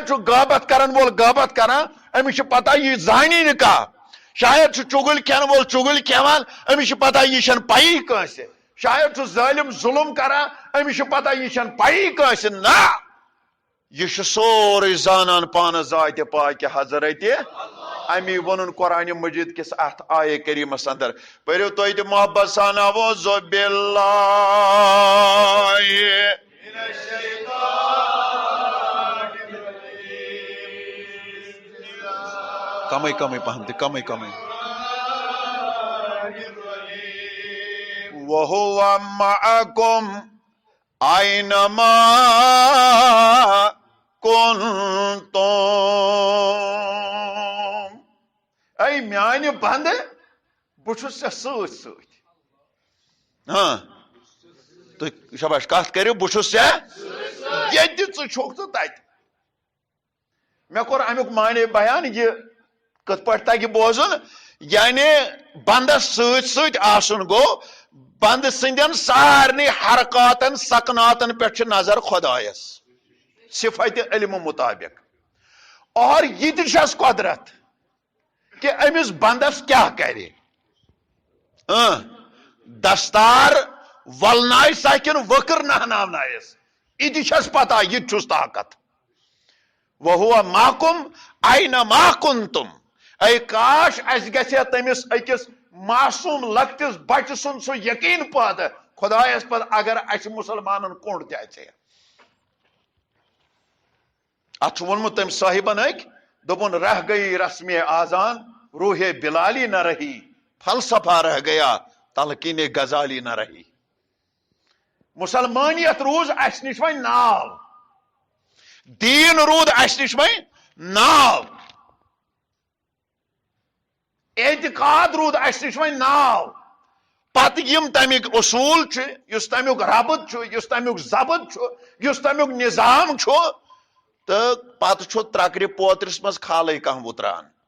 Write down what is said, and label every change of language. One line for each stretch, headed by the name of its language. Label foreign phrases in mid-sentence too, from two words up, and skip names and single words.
Kashmiri: چھُ غٲبت کرن وول غٲبت کران أمِس چھُ پتہ یہِ زانی نہٕ کانٛہہ شاید چھُ چُگٕلۍ کھٮ۪ن وول چُگٕلۍ کھٮ۪وان أمِس چھُ پتہ یہِ چھنہٕ پیی کٲنٛسہِ شاید چھُ ظٲلِم ظُلم کران أمِس چھُ پتہ یہِ چھنہٕ پیی کٲنٛسہِ نہ یہ چھُ سورُے زانان پانس ذاتِ پاکہِ حضرتِ امی وونُن قرآنِ مجید کس اتھ آیے کریٖمس اندر پٔرِو تُہۍ تہِ محبت سان اعوذ باللہ کمٕے کمٕے پہم تہِ کمٕے کمٕے
Arabic: وَهُوَ مَعَكُمْ أَيْنَمَا كُنتُم
Kashmiri: اے میانہِ بندٕ بہٕ چھُس ژےٚ سۭتۍ سۭتۍ تُہۍ شاباش کتھ کٔرِو بہٕ چھُس ژےٚ ییٚتہِ ژٕ چھُکھ تہٕ تتہِ مےٚ کوٚر امیُک معنے بیان یہِ کِتھ پٲٹھۍ تگہِ بوزُن یعنی بندس سۭتۍ سۭتۍ آسُن گوٚو بند سندین سارنٕے حرکاتن سکناتن پٮ۪ٹھ چھِ نظر خۄدایس صفت علم مطابق اور یہ تہِ چھس قدرت کہ أمِس بندس کیٛاہ کرِ دستار ولنایسا کِنہٕ وٕکٕر نہناونایس یہِ تہِ چھس پتہ یہِ تہِ چھُس طاقت
Arabic: وَهُوَ مَعَكُمْ أَيْنَمَا كُنتُم
Kashmiri: اے کاش اسہِ گژھِ ہے تٔمِس أکِس معصوٗم لۄکٹِس بچہِ سُنٛد سُہ یقیٖن پٲدٕ خۄدایس پتہٕ اگر اسہِ مُسلمانن کوٚنڈ تہِ اژِ ہے اتھ چھُ ووٚنمُت تٔمۍ صاحبن أکۍ دوٚپُن
Urdu: رہ گئی رسمِ آزان روحے بلالی نہ رہی فلسفہ رہ گیا تلقین غزالی نہ رہی
Kashmiri: مسلمانیت روز اسہِ نِش وۄنۍ ناو دیٖن روٗد اسہِ نِش وۄنۍ ناو اعتقاد روٗد اسہِ نِش وۄنۍ ناو پتہٕ یِم تمیُک اصوٗل چھِ یُس تمیُک ربط چھُ یُس تمیُک ضبط چھُ یُس تمیُک نظام چھُ تہٕ پتہٕ چھُ ترکرِ پوترِس منٛز کھالٕے کانٛہہ وُتران